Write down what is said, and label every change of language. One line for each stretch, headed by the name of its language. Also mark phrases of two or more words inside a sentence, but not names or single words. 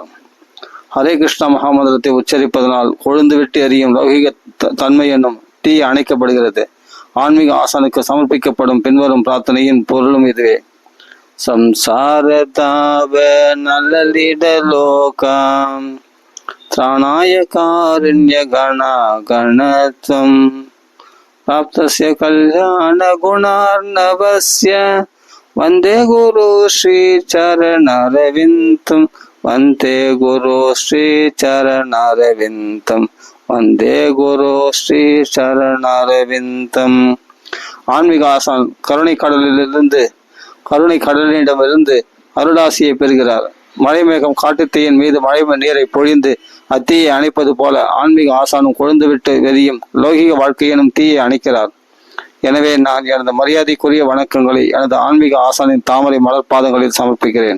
Tamil: ஹரே கிருஷ்ணா மகாமந்திரத்தை உச்சரிப்பதனால் கொழுந்து விட்டு எரியும் லௌகிக தன்மை என்னும் தீ அணைக்கப்படுகிறது. ஆன்மீக ஆசானுக்கு சமர்ப்பிக்கப்படும் பின்வரும் பிரார்த்தனையின் பொருளும் இதுவே.
Sanskrit: संसारताप नल्ललिट लोकम् त्राणाय कारुण्य गणत्वं प्राप्तस्य कल्याण गुणार्णवस्य वन्दे गुरु श्री चरणरविन्दं वन्दे गुरु श्री चरणरविन्दं वन्दे गुरु श्री चरणरविन्दம்.
Tamil: ஆன்மீக ஆசான் கருணை கடலிடமிருந்து அருளாசியை பெறுகிறார். மழைமேகம் காட்டுத்தீயின் மீது மழை நீரை பொழிந்து அத்தீயை அணைப்பது போல ஆன்மீக ஆசானும் கொழுந்துவிட்டு வெறியும் லௌகிக வாழ்க்கையினும் தீயை அணைக்கிறார். எனவே நான் எனது மரியாதைக்குரிய வணக்கங்களை எனது ஆன்மீக ஆசானின் தாமரை மலர் பாதங்களில் சமர்ப்பிக்கிறேன்.